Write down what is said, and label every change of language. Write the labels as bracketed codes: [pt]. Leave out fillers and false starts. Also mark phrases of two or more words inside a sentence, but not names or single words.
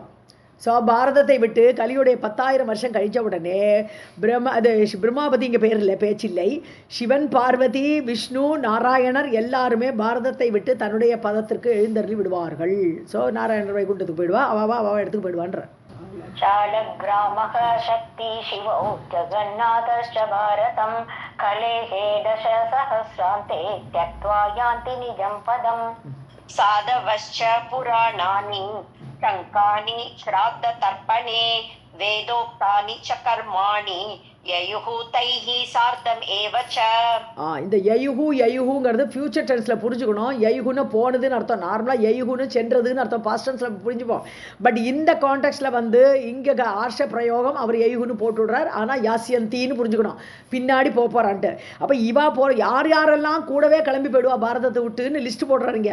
[ta] ஸோ பாரதத்தை விட்டு கலியுடைய 10,000 வருஷம் கழித்த உடனே பிரம்மாபதி இங்கே பேர் இல்லை, பேச்சில்லை, சிவன், பார்வதி, விஷ்ணு, நாராயணர் எல்லாருமே பாரதத்தை விட்டு தன்னுடைய பதத்திற்கு எழுந்தருளி விடுவார்கள். ஸோ நாராயணர் வைகுண்டத்துக்கு போயிடுவா, அவ இடத்துக்கு போயிடுவான்ற. [sa] शालग्रामः शक्ति शिवौ जगन्नाथश्च भारतं कलेहे दश सहस्रान्ते त्यक्त्वा यान्ति निजं पदम्. साधवश्च पुराणानि शङ्कानि श्राद्धतर्पणे वेदोक्तानि च कर्माणि ययुः तैः सार्धम् एव च. [ta] இந்த யயுஹுங்கிறது [en] future tense [ta] புரிஞ்சுக்கணும். யயுகுன்னு போனதுன்னு அர்த்தம். நார்மலாக யயுகுன்னு சென்றதுன்னு அர்த்தம், [en] past tense [ta] புரிஞ்சுப்போம். பட் இந்த கான்டெக்ட்ல வந்து இங்கே ஆர்ஷ பிரயோகம் அவர் யயுகுன்னு போட்டு விடுறார். ஆனால் யாசியந்தின்னு புரிஞ்சுக்கணும், பின்னாடி போகிறான்ட்டு. அப்போ இவா யார் யாரெல்லாம் கூடவே கிளம்பி போயிடுவா பாரதத்தை விட்டுன்னு லிஸ்ட் போடுறாருங்க.